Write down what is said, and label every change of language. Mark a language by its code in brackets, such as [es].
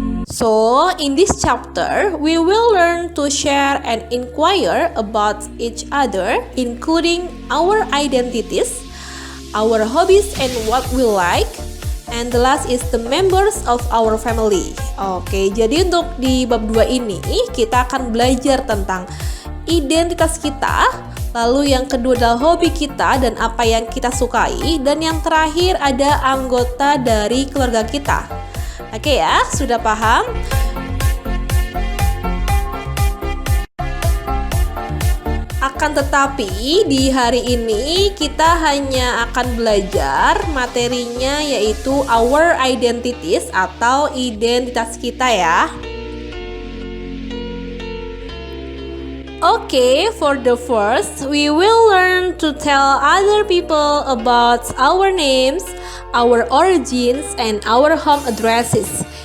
[en] So, in this chapter, we will learn to share and inquire about each other, including our identities, our hobbies and what we like, and the last is the members of our family. [id] Oke, jadi untuk di bab 2 ini, kita akan belajar tentang identitas kita, lalu yang kedua adalah hobi kita dan apa yang kita sukai, dan yang terakhir ada anggota dari keluarga kita. Oke ya, sudah paham? Akan tetapi di hari ini kita hanya akan belajar materinya yaitu [en] our identities [id] atau identitas kita ya. [en] Okay, for the first, we will learn to tell other people about our names, our origins, and our home addresses.